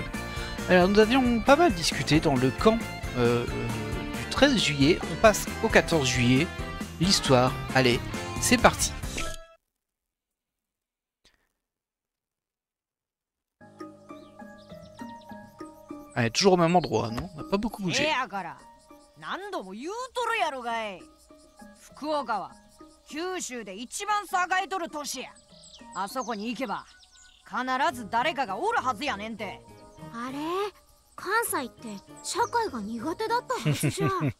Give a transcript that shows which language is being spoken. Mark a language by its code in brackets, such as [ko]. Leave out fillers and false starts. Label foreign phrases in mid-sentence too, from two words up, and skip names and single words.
[fr] Alors nous avions pas mal discuté dans le camp du 13 juillet. On passe au 14 juillet. L'histoire, allez, c'est parti. Allez, toujours au même endroit, non? On n'a pas beaucoup bougé. [ja] 何度も言うとるやろがい。福岡は九州で一番栄えとる都市や。あそこに行けば必ず誰かがおるはずやねんて。あれ、関西って社会が苦手だったはずじゃ。